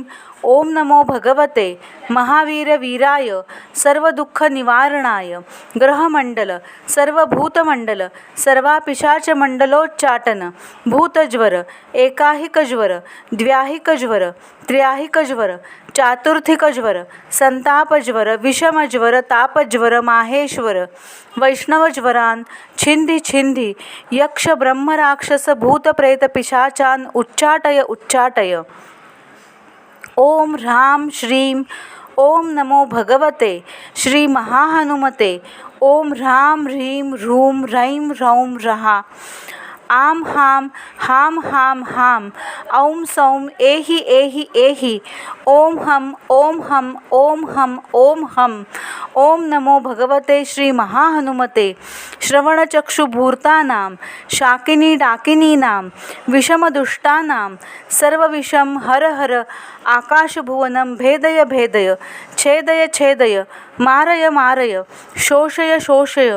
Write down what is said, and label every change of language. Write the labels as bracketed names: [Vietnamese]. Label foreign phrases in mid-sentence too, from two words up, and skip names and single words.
[Sanskrit] ओम नमो भगवते महावीर वीराय सर्व दुःख निवारणाय ग्रहमंडल सर्व भूतमंडल सर्वापिशाच मंडलोच्चाटन भूतज्वर एकाहिक ज्वर द्व्याहिक ज्वर त्र्याहिक ज्वर चातुर्थिक ज्वर संतापज्वर विषमज्वर तापज्वर माहेश्वर वैष्णवज्वरान छिंदी छिंदी यक्ष ब्रह्म राक्षस भूत प्रेत पिशाचान उच्चाटय उच्चाटय। ओम ह्रां श्रीं ओम नमो भगवते श्री महाहनुमते. ओम ह्रां ह्रीं ह्रूं ह्रैं ह्रौं ह्रः. आम हाम हाम हाम हाम. औं सौं एहि एहि एहि. ओम हम ओम हम ओम हम ओम हम. ओम नमो भगवते श्री महाहनुमते. श्रवणचक्षुभूर्तानां शाकिनी डाकिनीनां विषमदुष्टानां सर्वविषं हर हर. आकाशभुवनं भेदय भेदय. छेदय छेदय. मारय मारय. शोषय शोषय.